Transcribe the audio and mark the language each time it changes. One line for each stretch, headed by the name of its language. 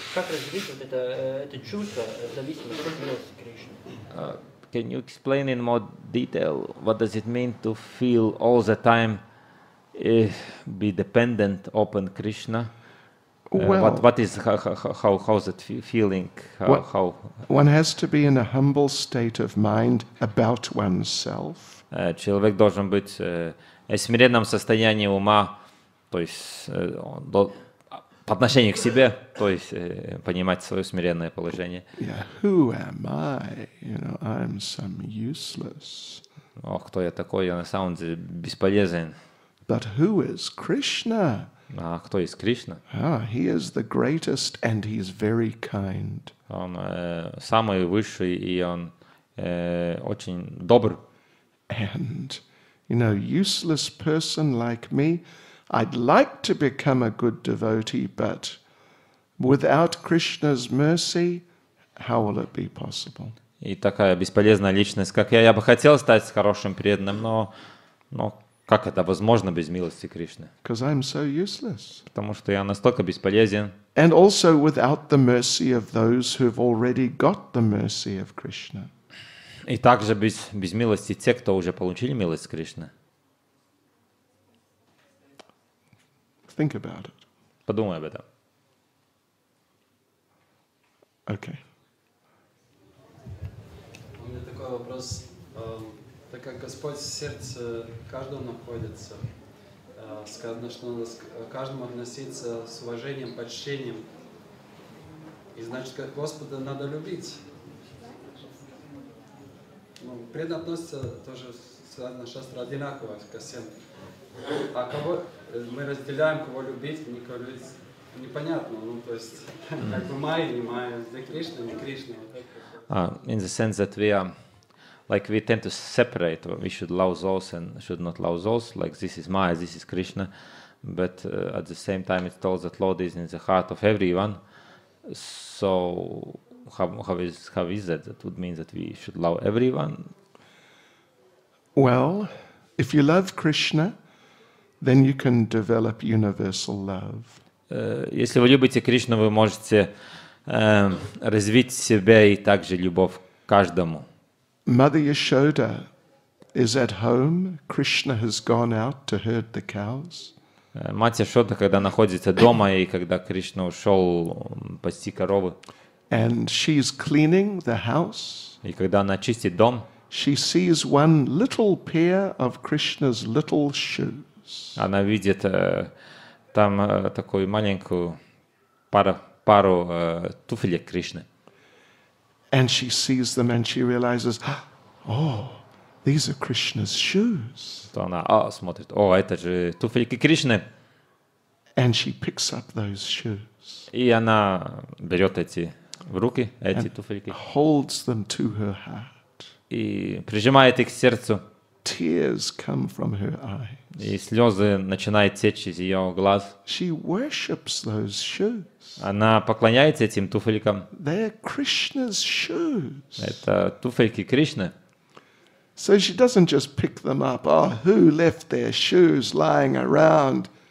Russian: Как развить вот это чувство зависимости от милости Кришны?
English: Can you explain in more detail what does it mean to feel all the time be dependent upon Krishna. Well, What is how's that feeling? How one has to be in a humble state of mind about oneself.
Russian: человек должен быть в смиренном состоянии ума, то есть по отношению к себе, то есть понимать свое смиренное положение.
English: Yeah, who am I? I'm some useless.
Russian: Кто я такой? Я на самом деле бесполезен.
English: But who is Krishna?
Russian: А кто есть Кришна?
English: He is the greatest and he is very kind.
Russian: Он самый высший, и он очень добр.
English: And, useless person like me, I'd like to become a good devotee, but without Krishna's mercy, how will it be possible?
Russian: И такая бесполезная личность, как я бы хотел стать хорошим преданным, но как это возможно без милости Кришны?
English: Because I'm so useless.
Russian: Потому что я настолько бесполезен.
English: And also without the mercy of those who've already got the mercy of Krishna.
Russian: И также без милости те, кто уже получили милость Кришны.
English: Think about it.
Russian: Подумай об этом.
English: Okay.
Russian: У меня такой вопрос. Так как Господь в сердце каждого находится, сказано, что надо к каждому относиться с уважением, почтением. И значит, как Господа надо любить. Преданно относится тоже на шастра одинаково ко всем. А кого мы разделяем, кого любить, никого любить, непонятно. То есть, как бы Майя, не Майя, для Кришны, не Кришна.
English: In the sense that we tend to separate, we should love those and should not love those, like this is Maya, this is Krishna, but at the same time it's told that Lord is in the heart of everyone. So how is that? That would mean that we should love everyone? Well, if you love Krishna, then you can develop universal love.
Russian: Если вы любите Кришну, вы можете развить в себе и также любовь к каждому.
English: Mother Yashoda is at home. Krishna has gone out to herd the cows.
Russian: Мать Яшода, когда находится дома и когда Кришна ушел пасти коровы,
English: And she's cleaning the house.
Russian: и когда она чистит дом,
English: She sees one little pair of Krishna's little shoes.
Russian: она видит там такую маленькую пару туфелек Кришны.
English: And she sees them and she realizes, oh, these are Krishna's shoes.
Russian: То она смотрит, это же туфельки Кришны.
English: And she picks up those shoes.
Russian: И она берет эти в руки, эти туфельки,
English: Holds them to her heart.
Russian: и прижимает их к сердцу.
English: Tears come from her eyes.
Russian: И слезы начинают течь из ее глаз.
English: She worships those shoes.
Russian: Она поклоняется этим туфелькам.
English: They're Krishna's shoes.
Russian: Это туфельки Кришны.
English: So she doesn't just pick them up. Oh, who left their shoes lying around?